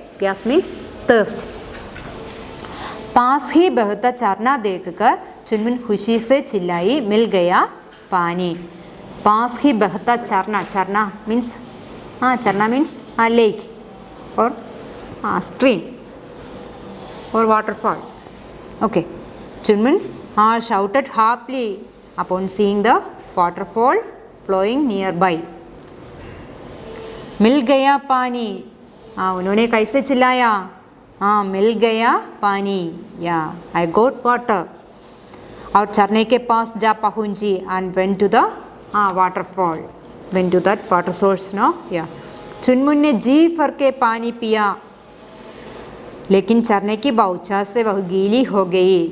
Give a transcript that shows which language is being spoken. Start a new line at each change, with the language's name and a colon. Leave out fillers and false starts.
Hindi: प्यास
English: Means thirst.
Hindi: पास ही बहता झरना देखकर चुनमुन खुशी से चिल्लाई, मिल गया पानी। पास ही बहता झरना, झरना मीन्स झरना मीन्स लेक और स्ट्रीम और वाटरफॉल।
English: Okay, Chunmun shouted happily upon seeing the waterfall flowing nearby.
Hindi: मिल गया पानी। उन्होंने कैसे चिल्लाया? मिल गया पानी, या
English: I got water.
Hindi: और झरने के पास जा पहुंची,
English: And went to the waterfall, went to that water source.
Hindi: No, या चुनमुन ने जी भर के पानी पिया, लेकिन झरने की बौछार से वह गीली हो गई।